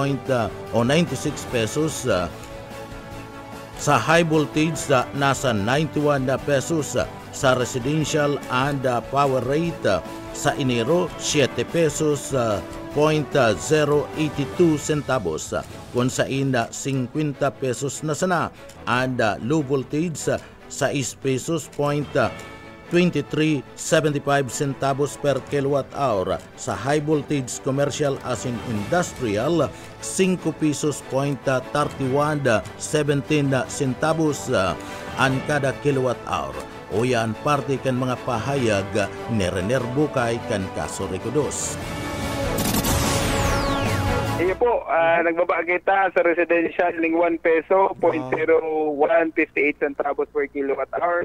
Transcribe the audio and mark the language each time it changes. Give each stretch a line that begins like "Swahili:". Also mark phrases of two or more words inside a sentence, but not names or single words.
Bikol: pesos, sa
English: high voltage
Bikol: sa nasa 91 pesos, sa
English: residential and power rate
Bikol: sa Enero 7 pesos .082 centavos, kung sa ina 50 pesos na sana,
English: and low voltage
Bikol: sa 6 pesos .2375 centavos
English: per kilowatt hour,
Bikol: sa
English: high voltage commercial
Bikol: as in industrial 5 pesos .3117 centavos an kada kilowatt hour. O yan parte kan mga pahayag ni Rener Bukay kan kaso Recodos. Iyo po, nagbaba kita sa residential ng 1 peso, 0.0158 centavos
English: per kilowatt hour.